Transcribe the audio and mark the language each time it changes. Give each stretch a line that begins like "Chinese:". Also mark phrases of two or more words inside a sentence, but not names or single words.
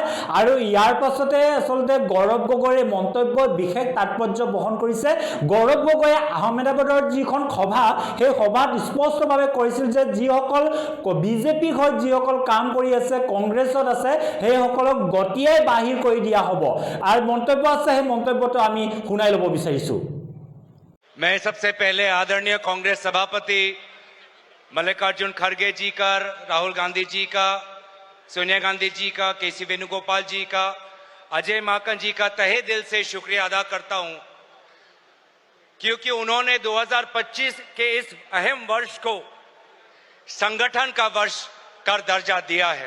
Assamese: আৰু ইয়াৰ পাছতে আচলতে গৌৰৱ গগৈৰ মন্তব্য বিশেষ তাৎপৰ্য বহন কৰিছে। গৌৰৱ গগৈয়ে আহমেদাবাদৰ যিখন সভা, সেই সভাত স্পষ্টভাৱে কৈছিল যে যিসকল বিজেপি হৈ যিসকল কাম কৰি আছে, কংগ্ৰেছত আছে, সেইসকলক গতিয়াই বাহিৰ কৰি দিয়া হ'ব। আৰু মন্তব্য আছে, সেই মন্তব্যটো আমি শুনাই ল'ব বিচাৰিছোঁ।
Hindi: मैं सबसे पहले आदरणीय कांग्रेस सभापति मल्लिकार्जुन खड़गे जी का, राहुल गांधी जी का, सोनिया गांधी जी का, केसी वेणुगोपाल जी का, अजय माकन जी का तहे दिल से शुक्रिया अदा करता हूं, क्योंकि उन्होंने 2025 के इस अहम वर्ष को संगठन का वर्ष का दर्जा दिया है।